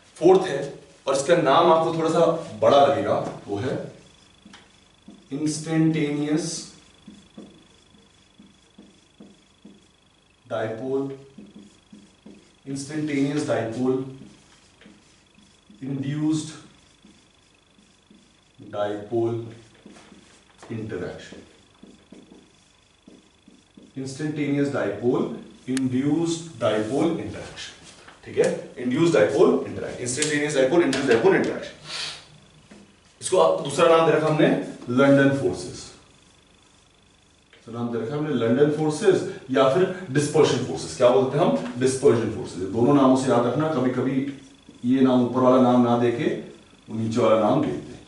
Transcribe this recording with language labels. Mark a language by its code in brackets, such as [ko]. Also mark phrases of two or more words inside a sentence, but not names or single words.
[hi] फोर्थ है और इसका नाम आपको थोड़ा सा बड़ा लगेगा, वो है [en] instantaneous dipole induced dipole interaction. Instantaneous dipole induced dipole interaction. [hi] ठीक है, [en] induced dipole interaction, instantaneous dipole induced dipole interaction. [hi] इसको दूसरा नाम दे रखा हमने [en] London forces, [hi] नाम दे रखा हमने [en] London forces [hi] या फिर [en] dispersion forces. [hi] क्या बोलते हैं हम? [en] dispersion forces. [hi] दोनों नामों से याद रखना, कभी कभी ये नाम ऊपर वाला नाम ना देके नीचे वाला नाम देते हैं.